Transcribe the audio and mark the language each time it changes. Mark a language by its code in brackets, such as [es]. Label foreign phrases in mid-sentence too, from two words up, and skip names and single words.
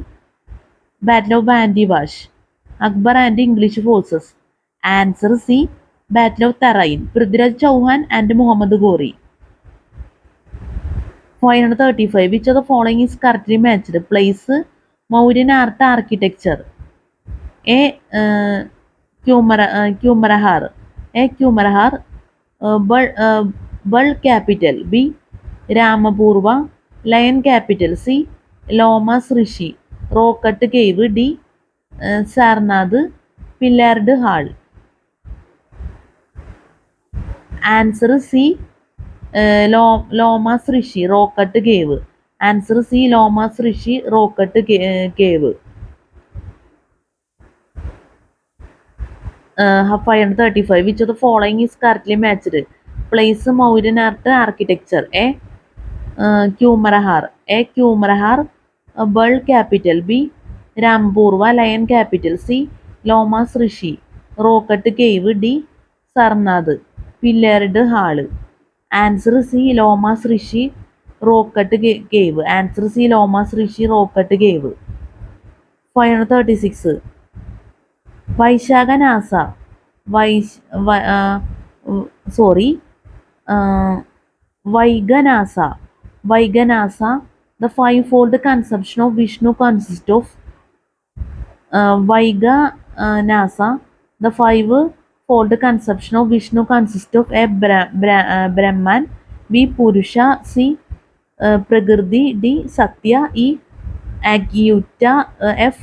[en] Battle of Bandiwash, Akbar and English forces. Answer C. Battle of Tarain, Prithviraj Chauhan and Muhammad Gori. 535. Which of the following is correctly matched? Place, Mauryan art, architecture. A. Kumarahar. A. Kumarahar, Bul capital. B. Ramapurva, Lion capital. C. Lomas Rishi, Rocket cave. D. Sarnath, Pillared hall. Answer C. Lomas Rishi, Rocket cave. Answer C. Lomas Rishi, Rocket cave. 535. Which of the following is correctly matched? Place, Mauryan art, architecture. A. Kumarahar. A. Kumarahar, Bul capital. B. Rampurva, Lion capital. C. Lomas Rishi, Rocket cave. D. Sarnath, Pillared hall. Answer C. Lomas Rishi, Rocket cave. Answer C. Lomas Rishi, Rocket cave. 536. Vaishaganasa. Vaiganasa. Vaiganasa. The fivefold conception of Vishnu consists of Vaiganasa. The fivefold conception of Vishnu consists of A. Brahman. B. Purusha. C. Prakriti. D. Satya. E. Agyuta. F.